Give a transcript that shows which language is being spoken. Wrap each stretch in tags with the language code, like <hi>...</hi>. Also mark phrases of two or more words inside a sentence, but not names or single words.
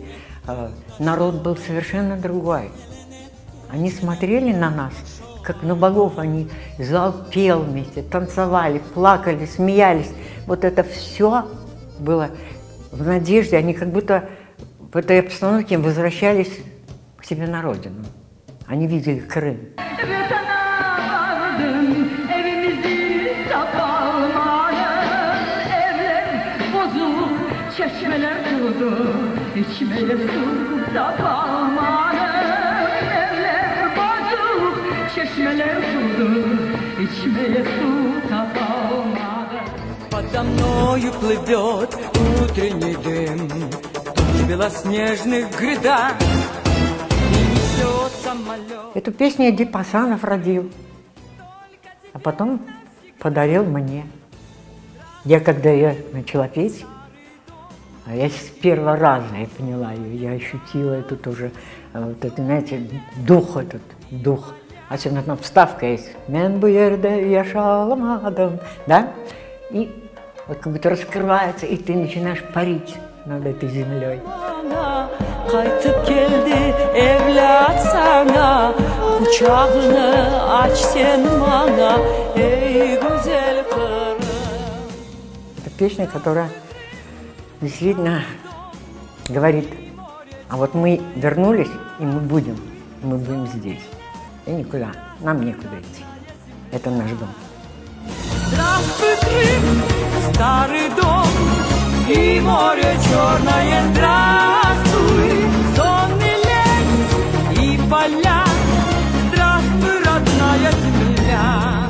<ru>Народ был совершенно другой. Они смотрели на нас, как на богов. Они, зал пел вместе, танцевали, плакали, смеялись. Вот это все было в надежде. Они как будто в этой обстановке возвращались к себе на родину. Они видели Крым.</ru> <crh>Çeşmeler durdu, içmeye su tapanmanın. Evler bozuk, çeşmeler durdu, içmeye su tapanmanın.</crh> <ru>Подо мною плывет утренний дым, туч белоснежных гряда, и несет самолет. Эту песню Эдип Асанов родил, а потом подарил мне. Я когда ее начала петь, а я с первого раза я поняла ее, я ощутила эту тоже, вот это, знаете, дух. Особенно там вставка есть.</ru> <crh>«Мен бу жерде яшаламадым», да?</crh> <ru>И вот как будто раскрывается, и ты начинаешь парить над этой землей.</ru> <crh>Kaytıp geldi evlat sana, kucağını aç sen bana, ey güzel Kırım.</crh> <ru>Это песня, которая действительно говорит, а вот мы вернулись, и мы будем здесь. И никуда, нам некуда идти. Это наш дом. Здравствуй, Крым, старый дом, и море черное, здравствуй, сонный лес и поля, здравствуй, родная земля.</ru>